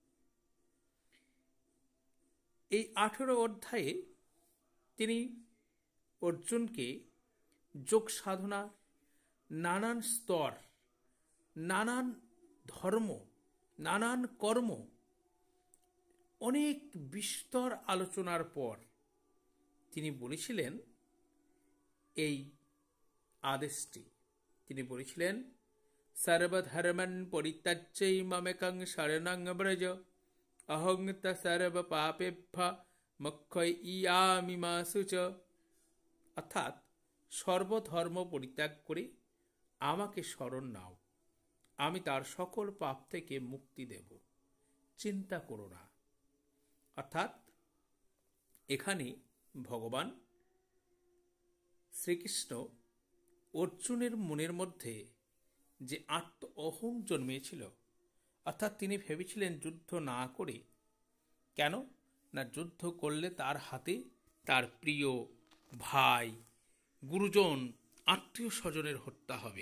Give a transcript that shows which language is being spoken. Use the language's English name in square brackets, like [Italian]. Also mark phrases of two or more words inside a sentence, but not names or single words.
[Bangla] এই 18 অধ্যায়ে তিনি অর্জুনকে যোগ সাধনার নানান স্তর, নানান ধর্ম, নানান কর্ম, অনেক বিস্তর আলোচনার পর তিনি বলেছিলেন এই আদেশটি। তিনি বলেছিলেন, [Sanskrit] সর্বধর্মান পরিত্যাজ্য মামেকং শরণং ব্রজ, অহং সর্ব পাপেভ্যো মোক্ষয়িষ্যামি মা শুচ। [Bangla] অর্থাৎ সর্বধর্ম পরিত্যাগ করে আমাকে শরণ নাও, আমি তার সকল পাপ থেকে মুক্তি দেব, চিন্তা করো না। অর্থাৎ এখানে ভগবান শ্রীকৃষ্ণ অর্জুনের মনের মধ্যে যে আত্ম অহং জন্মেছিল, অর্থাৎ তিনি ভেবেছিলেন যুদ্ধ না করে, কেন না যুদ্ধ করলে তার হাতে তার প্রিয় ভাই, গুরুজন, আত্মীয় স্বজনের হত্যা হবে।